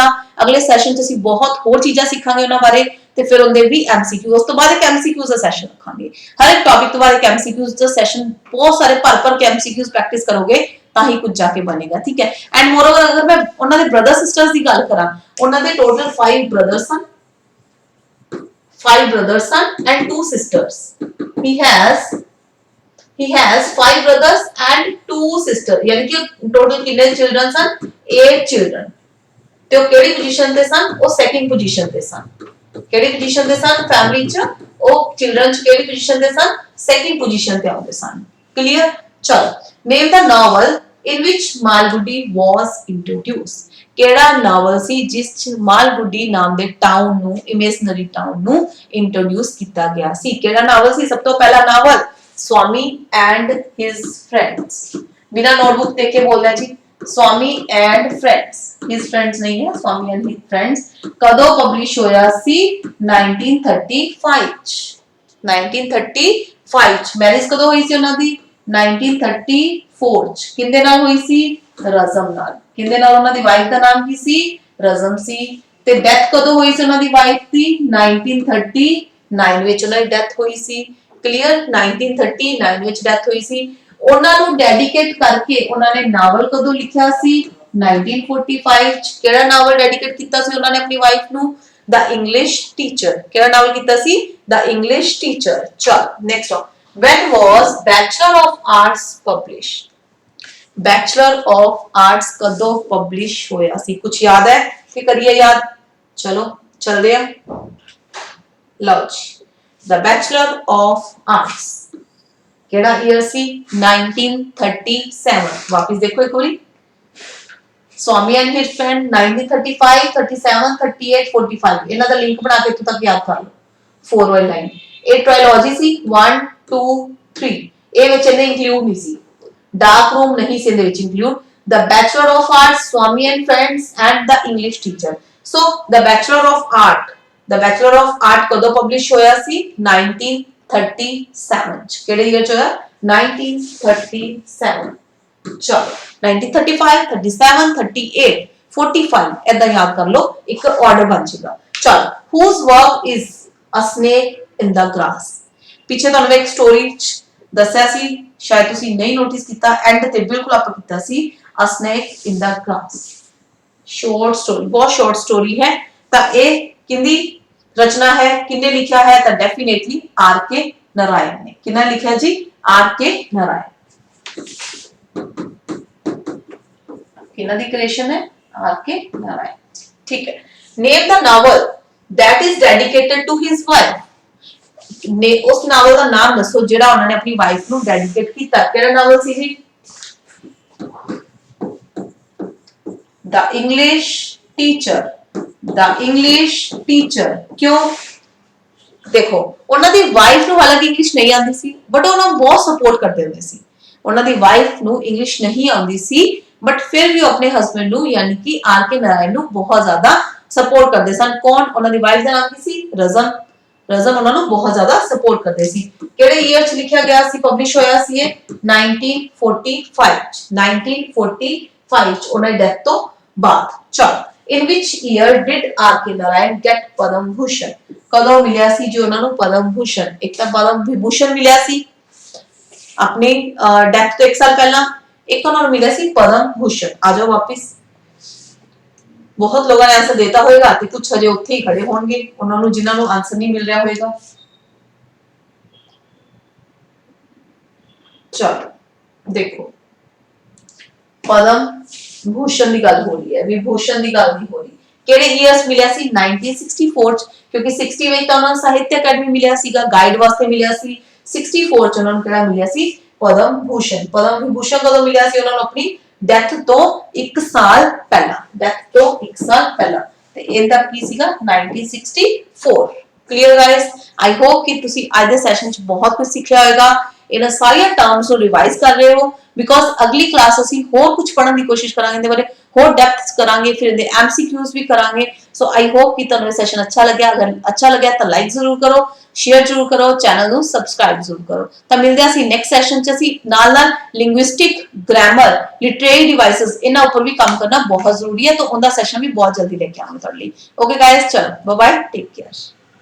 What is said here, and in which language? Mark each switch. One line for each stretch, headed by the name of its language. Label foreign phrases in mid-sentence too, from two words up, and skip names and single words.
Punjabi: ਅਗਲੇ ਸੈਸ਼ਨ 'ਚ ਅਸੀਂ ਬਹੁਤ ਹੋਰ ਚੀਜ਼ਾਂ ਸਿੱਖਾਂਗੇ ਉਹਨਾਂ ਬਾਰੇ ਤੇ ਫਿਰ ਉਹਦੇ ਵੀ ਐਮਸੀਕਿਊ, ਉਸ ਤੋਂ ਬਾਅਦ ਇੱਕ ਐਮਸੀਕਿਊਜ਼ ਦਾ ਸੈਸ਼ਨ ਰੱਖਾਂਗੇ। ਹਰ ਇੱਕ ਟੌਪਿਕ ਤੋਂ ਬਾਅਦ ਇੱਕ ਐਮਸੀਕਿਊਜ਼ ਦਾ ਸੈਸ਼ਨ, ਬਹੁਤ ਸਾਰੇ ਭਰ ਕੇ
English: MCQs practice
Punjabi: ਕਰੋਗੇ ਤਾਂ ਹੀ ਕੁਝ ਜਾ ਕੇ ਬਣੇਗਾ, ਠੀਕ ਹੈ।
English: and moreover
Punjabi: ਅਗਰ ਮੈਂ ਉਹਨਾਂ ਦੇ
English: brother sisters
Punjabi: ਦੀ ਗੱਲ ਕਰਾਂ, ਉਹਨਾਂ ਦੇ
English: total 5 brothers
Punjabi: ਸਨ,
English: 5 brothers son and 2 sisters. He has 5 brothers and 2 sisters,
Punjabi: ਯਾਨੀ ਕਿ ਟੋਟਲ ਕਿਤਨੇ ਚਿਲਡਰਨ ਸਨ? 8 ਚਿਲਡਰਨ। ते ਉਹ ਕਿਹੜੀ ਪੋਜੀਸ਼ਨ ਤੇ ਸਨ? ਉਹ ਸੈਕਿੰਡ ਪੋਜੀਸ਼ਨ ਤੇ ਸਨ। ਕਿਹੜੀ ਪੋਜੀਸ਼ਨ ਤੇ ਸਨ ਫੈਮਿਲੀ ਚ? ਉਹ ਚਿਲड्रन ਚ ਕਿਹੜੀ ਪੋਜੀਸ਼ਨ ਤੇ ਸਨ? ਸੈਕਿੰਡ ਪੋਜੀਸ਼ਨ ਤੇ ਆਉਂਦੇ ਸਨ। ਕਲੀਅਰ? ਚਲ
English: name the novel in which Malgudi was introduced.
Punjabi: ਕਿਹੜਾ ਨਾਵਲ ਸੀ ਜਿਸ ਚ ਮਾਲਗੁਡੀ ਨਾਮ ਦੇ ਟਾਊਨ ਨੂੰ,
English: imaginary town
Punjabi: ਨੂੰ ਇੰਟਰੋਡਿਊਸ ਕੀਤਾ ਗਿਆ ਸੀ? ਕਿਹੜਾ ਨਾਵਲ ਸੀ? ਸਭ ਤੋਂ ਪਹਿਲਾ ਨਾਵਲ स्वामी and his friends।
Hindi: बिना नोटबुक देख के बोलना जी, स्वामी and friends,
English: his friends
Hindi: नहीं है, स्वामी and his friends।
Punjabi: ਕਦੋਂ ਪਬਲਿਸ਼ ਹੋਇਆ ਸੀ? 1935 1935 ਮੈਰਿਜ ਕਦੋਂ ਹੋਈ ਸੀ ਉਨ੍ਹਾਂ ਦੀ? 1934 ਕਿੰਦੇ ਨਾਲ ਹੋਈ ਸੀ? ਰਜ਼ਮ ਨਾਲ। ਕਿੰਦੇ ਨਾਲ? ਉਨ੍ਹਾਂ ਦੀ ਵਾਈਫ ਦਾ ਨਾਮ ਕੀ ਸੀ? ਰਜ਼ਮ ਸੀ। ਤੇ ਡੈਥ ਕਦੋਂ ਹੋਈ ਸੀ ਉਨ੍ਹਾਂ ਦੀ ਵਾਈਫ ਦੀ? 1939 ਵਿੱਚ ਉਨ੍ਹਾਂ ਦੀ ਡੈਥ ਹੋਈ ਸੀ। ਕਲੀਅਰ? 1939 ਵਿੱਚ ਡੈਥ ਹੋਈ ਸੀ। ਉਹਨਾਂ ਨੂੰ ਡੈਡੀਕੇਟ ਕਰਕੇ ਉਹਨਾਂ ਨੇ ਨਾਵਲ ਕਦੋਂ ਲਿਖਿਆ ਸੀ? 1945 ਚ। ਕਿਹੜਾ ਨਾਵਲ ਡੈਡੀਕੇਟ ਕੀਤਾ ਸੀ ਉਹਨਾਂ ਨੇ ਆਪਣੀ ਵਾਈਫ ਨੂੰ? ਦ ਇੰਗਲਿਸ਼ ਟੀਚਰ। ਕਿਹੜਾ ਨਾਵਲ ਕੀਤਾ ਸੀ? ਦ ਇੰਗਲਿਸ਼ ਟੀਚਰ। ਚਲ ਨੈਕਸਟ ਆ,
English: when was bachelor of arts published?
Punjabi: ਬੈਚਲਰ ਆਫ ਆਰਟਸ ਕਦੋਂ ਪਬਲਿਸ਼ ਹੋਇਆ ਸੀ? ਕੁਝ ਯਾਦ ਹੈ ਕਿ ਕਰੀਏ ਯਾਦ? ਚਲੋ ਚਲਦੇ ਆ। ਲਓ ਜੀ, The Bachelor of Arts ਕਿਹੜਾ ਈਅਰ ਸੀ? 1937। ਵਾਪਸ ਦੇਖੋ ਇੱਕ ਵਾਰੀ। स्वामी and his friend 1935 37 38 45 ਇਹਨਾਂ ਦਾ ਲਿੰਕ ਬਣਾ ਕੇ ਇੱਥੋਂ ਤੱਕ ਯਾਦ ਕਰ ਲਓ। 4 ਵਾਲੀ ਲਾਈਨ ਇਹ ਟ੍ਰਾਇਲੋਜੀ ਸੀ 1 2 3। ਇਹ ਵਿੱਚ ਇਹਨੇ ਇੰਕਲੂਡ ਨਹੀਂ ਸੀ, ਡਾਰਕ ਰੂਮ ਨਹੀਂ ਸੀ ਇਹਦੇ ਵਿੱਚ ਇੰਕਲੂਡ। The Bachelor of Arts, Swami and Friends and The English Teacher। So The Bachelor of Art, The Bachelor of Art ਕਦੋਂ ਪਬਲਿਸ਼ ਹੋਇਆ ਸੀ? 1937 ਚ। ਕਿਹੜੇ ਈਅਰ ਚ ਹੋਇਆ? 1937। ਚਲੋ 1935 37 38 45 ਏਦਾਂ ਯਾਦ ਕਰ ਲਓ, ਇੱਕ ਆਰਡਰ ਬਣ ਜਾਏਗਾ।
English: ਚਲ whose work is a snake in the grass।
Punjabi: ਪਿੱਛੇ ਤੁਹਾਨੂੰ ਇੱਕ ਸਟੋਰੀ ਚ ਦੱਸਿਆ ਸੀ, ਸ਼ਾਇਦ ਤੁਸੀਂ ਨਹੀਂ ਨੋਟਿਸ ਕੀਤਾ, ਐਂਡ ਤੇ ਬਿਲਕੁਲ ਆਪਾਂ ਕੀਤਾ ਸੀ a snake in the grass। ਸ਼ਾਰਟ ਸਟੋਰੀ, ਬਹੁਤ ਸ਼ਾਰਟ ਸਟੋਰੀ ਹੈ। ਤਾਂ ਇਹ ਕਿੰਦੀ ਰਚਨਾ ਹੈ, ਕਿੰਨੇ ਲਿਖਾ ਹੈ?
Hindi: तो डेफिनेटली आर के नारायण ने।
Punjabi: ਕਿੰਨਾ ਲਿਖਾ ਜੀ? ਆਰ ਕੇ ਨਾਰਾਇਣ। ਕਿੰਨਾ ਦੀ ਕ੍ਰਿਏਸ਼ਨ ਹੈ? ਆਰ ਕੇ ਨਾਰਾਇਣ। ਠੀਕ ਹੈ।
English: Name the novel that is dedicated to his wife.
Punjabi: ने
Hindi: उस नावल का नाम
Punjabi: ਦੱਸੋ ਜੇੜ੍ਹਾ ਉਨ੍ਹੋਂਨੇ ਅਪਣੀ ਵਾਈਫ ਨੂੰ ਡੈਡੀਕੇਟ ਕੀਤਾ। ਕਿਹੜਾ ਨਾਵਲ ਸੀ ਜੀ? ਦ ਇੰਗਲਿਸ਼ ਟੀਚਰ। The English Teacher। क्यों? देखो ਉਹਨਾਂ ਦੀ ਵਾਈਫ ਨੂੰ ਹਾਲਾਂਕਿ ਇੰਗਲਿਸ਼ ਨਹੀਂ ਆਉਂਦੀ ਸੀ, ਬਟ ਉਹਨਾਂ ਨੂੰ ਬਹੁਤ ਸਪੋਰਟ ਕਰਦੇ ਹੁੰਦੇ ਸੀ। ਉਹਨਾਂ ਦੀ ਵਾਈਫ ਨੂੰ ਇੰਗਲਿਸ਼ ਨਹੀਂ ਆਉਂਦੀ ਸੀ, ਬਟ ਫਿਰ ਵੀ ਉਹ ਆਪਣੇ ਹਸਬੰਡ ਨੂੰ ਯਾਨੀ ਕਿ ਆਰ ਕੇ ਨਾਰਾਇਣ ਨੂੰ ਬਹੁਤ ਜ਼ਿਆਦਾ ਸਪੋਰਟ ਕਰਦੇ ਸਨ। ਕੌਣ? ਉਹਨਾਂ ਦੀ ਵਾਈਫ ਦਾ ਨਾਮ ਕੀ ਸੀ? ਰਜ਼ਮ। ਰਜ਼ਮ ਉਹਨਾਂ ਨੂੰ ਬਹੁਤ ਜ਼ਿਆਦਾ ਸਪੋਰਟ ਕਰਦੇ ਸੀ। ਕਿਹੜੇ ਈਅਰ ਚ ਲਿਖਿਆ ਗਿਆ ਸੀ, ਪਬਲਿਸ਼ ਹੋਇਆ ਸੀ ਇਹ? 1945 ਚ। 1945 ਚ ਉਹਨਾਂ ਦੀ ਡੈਥ ਤੋਂ ਬਾਅਦ।
English: ਚਲ in which year did R.K. Narayan get Padam Bhushan?
Punjabi: ਕਦੋਂ ਮਿਲਿਆ ਸੀ ਜੋ ਉਹਨਾਂ ਨੂੰ ਪਦਮ ਭੂਸ਼ਣ? ਇੱਕ ਤਾਂ ਪਦਮ ਵਿਭੂਸ਼ਣ ਮਿਲਿਆ ਸੀ ਆਪਣੀ ਡੈਥ ਤੋਂ 1 ਸਾਲ ਪਹਿਲਾਂ, ਇੱਕ ਉਹਨਾਂ ਨੂੰ ਮਿਲਿਆ ਸੀ ਪਦਮ ਭੂਸ਼ਣ। ਆ ਜਾਓ ਵਾਪਿਸ। ਬਹੁਤ ਲੋਕਾਂ ਨੇ ਆਨਸਰ ਦਿੱਤਾ ਹੋਵੇਗਾ ਤੇ ਕੁਝ ਹਜੇ ਉੱਥੇ ਹੀ ਖੜੇ ਹੋਣਗੇ, ਉਹਨਾਂ ਨੂੰ ਜਿਨ੍ਹਾਂ ਨੂੰ ਆਨਸਰ ਨਹੀਂ ਮਿਲ ਰਿਹਾ ਹੋਵੇਗਾ। ਚਲੋ ਦੇਖੋ, ਪਦਮ ਭੂਸ਼ਣ ਕੀ ਗੱਲ ਹੋ ਰਹੀ ਹੈ, ਵਿਭੂਸ਼ਣ ਕੀ ਗੱਲ ਨਹੀਂ ਹੋ ਰਹੀ। ਕਿਹੜੇ ਈਅਰਸ ਮਿਲਿਆ ਸੀ? 1964 ਚ, ਕਿਉਂਕਿ 60 ਮੇਂ ਤੋ ਉਨ੍ਹੋਂਨੇ ਸਾਹਿਤ ਅਕੈਡਮੀ ਮਿਲਿਆ ਸੀਗਾ, ਗਾਈਡ ਵਾਸਤੇ ਮਿਲਿਆ ਸੀ। 64 ਚ ਉਨ੍ਹੋਂਨੇ ਕਿਹੜਾ ਮਿਲਿਆ ਸੀ? पद्म भूषण। ਪਦਮ ਵਿਭੂਸ਼ਣ ਕਦੋਂ ਮਿਲਿਆ ਸੀ ਉਨ੍ਹੋਂਨੇ? ਆਪਣੀ ਡੈਥ ਤੋਂ 1 ਸਾਲ ਪਹਿਲਾ। ਡੈਥ ਤੋਂ 1 ਸਾਲ ਪਹਿਲਾ ਤੇ ਇਹਦਾ ਕੀ ਸੀਗਾ? 1964।
English: clear guys? I hope
Punjabi: कि ਤੁਸੀਂ ਅੱਜ ਦੇ ਸੈਸ਼ਨ ਚ ਬਹੁਤ ਕੁਝ ਸਿੱਖਿਆ ਹੋਵੇਗਾ। ਇਹਨਾਂ ਸਾਰੀਆਂ ਟਰਮਸ ਨੂੰ ਰਿਵਾਈਜ਼ ਕਰ ਰਹੇ ਹੋ। ਬਿਕੋਜ਼ ਅਗਲੀ ਕਲਾਸ ਅਸੀਂ ਹੋਰ ਕੁਝ ਪੜਨ ਦੀ ਕੋਸ਼ਿਸ਼ ਕਰਾਂਗੇ ਇਹਦੇ ਬਾਰੇ ਹੋਰ ਡੈਪਥ ਕਰਾਂਗੇ ਫਿਰ ਇਹਦੇ ਐਮਸੀਕਿਊਜ਼ ਵੀ ਕਰਾਂਗੇ
English: so I hope
Punjabi: ਕਿ ਤੁਹਾਨੂੰ ਇਹ ਸੈਸ਼ਨ ਅੱਛਾ ਲੱਗਿਆ ਅਗਰ ਅੱਛਾ ਲੱਗਿਆ ਤਾਂ ਲਾਈਕ ਜ਼ਰੂਰ ਕਰੋ ਸ਼ੇਅਰ ਜ਼ਰੂਰ ਕਰੋ ਚੈਨਲ ਨੂੰ ਸਬਸਕ੍ਰਾਈਬ ਜ਼ਰੂਰ ਕਰੋ ਤਾਂ ਮਿਲਦੇ ਹਾਂ ਅਸੀਂ
English: next session
Punjabi: 'ਚ ਅਸੀਂ ਨਾਲ
English: linguistic grammar literary devices
Punjabi: ਇਹਨਾਂ ਉੱਪਰ ਵੀ ਕੰਮ ਕਰਨਾ ਬਹੁਤ ਜ਼ਰੂਰੀ ਹੈ ਤਾਂ ਉਹਦਾ ਸੈਸ਼ਨ ਵੀ ਬਹੁਤ ਜਲਦੀ ਲੈ ਕੇ ਆਵਾਂਗੇ ਤੁਹਾਡੇ ਲਈ
English: okay guys
Punjabi: ਚਲੋ
English: bye bye take care